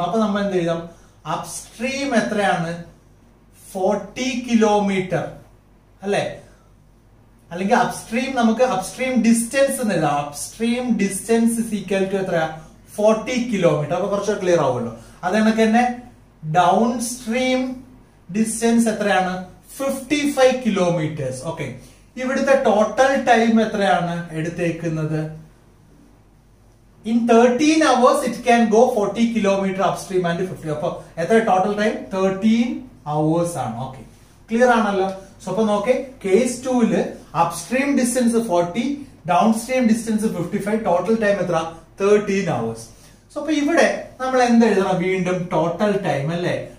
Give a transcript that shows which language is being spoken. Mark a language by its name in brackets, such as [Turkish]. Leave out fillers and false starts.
[Malayalam] അപ്പൊ നമ്മൾ എന്ത് എഴുതാം, അപ്സ്ട്രീം എത്രയാണ്, 40 കിലോമീറ്റർ അല്ലെ. അല്ലെങ്കിൽ അപ്സ്ട്രീം, നമുക്ക് അപ്സ്ട്രീം ഡിസ്റ്റൻസ് എന്ന് എഴുതാം. Upstream distance [English] is equal to [Malayalam] എത്രയാ, 40 കിലോമീറ്റർ. അപ്പൊ കുറച്ച് ക്ലിയർ ആവുമല്ലോ. അത് കണക്ക് തന്നെ ഡൗൺ സ്ട്രീം ഡിസ്റ്റൻസ് എത്രയാണ്, 55 കിലോമീറ്റേഴ്സ്. ഓക്കെ, ഇവിടുത്തെ ടോട്ടൽ ടൈം എത്രയാണ് എടുത്തേക്കുന്നത്, [English] in 13 hours it can go 40 kilometer upstream and 50. [Malayalam] അപ്പൊ എത്ര ടോട്ടൽ ടൈം, 13 hours ആണ്. ഓക്കെ, ക്ലിയർ ആണല്ലോ. സോ അപ്പൊ നോക്കേ, case 2 upstream distance 40, down stream distance 55, total time എത്ര, 13 hours. സോ അപ്പൊ ഇവിടെ നമ്മൾ എന്ത് എഴുതണം, വീണ്ടും ടോട്ടൽ ടൈം അല്ലെ.